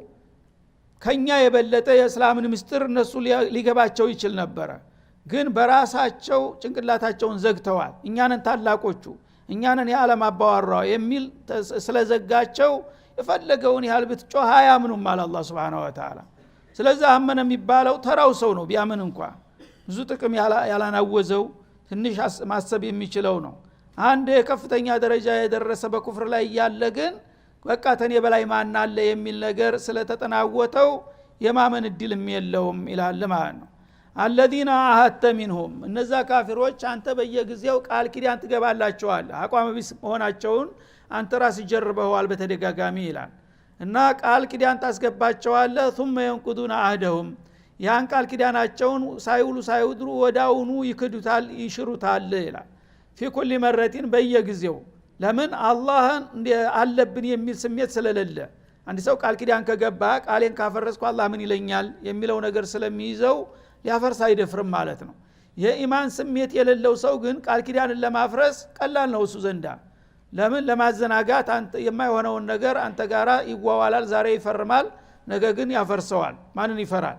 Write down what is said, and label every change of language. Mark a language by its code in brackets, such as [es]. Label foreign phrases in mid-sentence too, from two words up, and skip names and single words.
[am] ከኛ የበለጠ የእስላምን ምስጢር እነሱ ሊገባቸው ይችል ነበር። ግን በራሳቸው ጭንቅላታቸውን ዘግተዋል። እኛንን ታላቆቹ እኛንን የዓለም አባዋራው የሚል ስለዘጋቸው የፈለገውን ያህል ብትጮህ አያምኑም አለ አላህ [ar] سبحانه وتعالى። [am] ስለዚህ አመነ የሚባለው ተራው ሰው ነው። ቢያምን እንኳን ብዙ ጥቅም ያላናወዘው ትንሽ ማሰብ የሚችለው ነው። አንድ ከፍተኛ ደረጃ የደረሰ በኩፍር ላይ ያለ ግን በቃ ተኔ በላይ ማን አለ የሚል ነገር ስለተጠናወተው የማመን እድልም የለውም ይላል ማለት ነው። الذين [ar] عاهدت منهم [am] እነዛ ካፊሮች አንተ በየጊዜው ቃል ኪዳን ትገባላቸዋል አቋም ቢስ መሆናቸውን አንተ ራስ ይጀርበዋል በተደጋጋሚ ይላል እና ቃል ኪዳን ታስገባቸዋል [ar] ثم ينقضون عهدهم [am] ያን ቃል ኪዳናቸውን ሳይውሉ ሳይውድሩ ወዳውኑ ይክዱታል ይሽሩታል ይላል [ar] في كل مرة [am] በየጊዜው ለምን አላህን አለብን የሚል ስሜት ስለሌለ አንድ ሰው ቃል ኪዳን ከገባ ቃሌን ካፈረስኩ አላህ ምን ይለኛል የሚለው ነገር ስለሚይዘው ሊያፈርስ አይደፍርም ማለት ነው። የኢማን ስሜት የሌለው ሰው ግን ቃል ኪዳንን ለማፍረስ ቀላል ነው እሱ ዘንዳ። ለምን ለማዘናጋት አንተ የማይሆነውን ነገር አንተ ጋራ ይዋዋላል። ዛሬ ይፈርማል፣ ነገ ግን ያፈርሰዋል። ማንን ይፈራል?